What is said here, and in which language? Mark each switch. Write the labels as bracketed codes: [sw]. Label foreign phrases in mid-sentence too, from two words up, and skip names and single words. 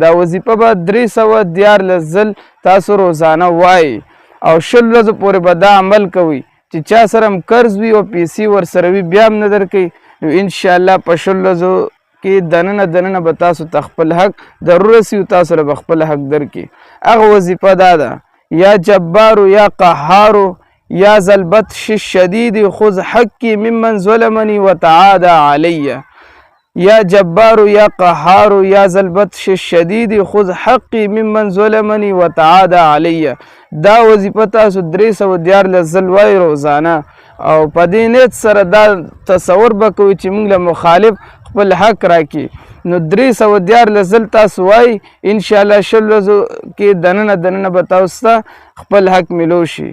[ps] دا وظیفه به 314 ځل تاسو روزانه وایي او 20 ورځو پورې به دا عمل کوئ چې چا سره هم قرض وي او پیسې ورسره وي بیا هم نه درکوي. نو انشاءالله په 20 ورځو کې دننه به تاسو ته خپل حق ضرور رسي او تاسو له به خپل حق درکړي. هغه وظیفه دا ده: [ar] یا جبارو یا قهارو یا ذا البطش الشدید خذ حقي ممن ظلمني وتعادى علي. یا جبارو یا قهارو یا ذا البطش الشدید خذ حقي ممن ظلمني وتعادى علي. [ps] دا وظیفه تاسو 314 ځل وایي روزانه او په دې نیت سره دا تصور به کوئ چې موږ له مخالف خپل حق راکړي. نو 314 ځل تاسو وایي انشاءالله 20 ورځو کې دننه به تاسو ته خپل حق میلو شي.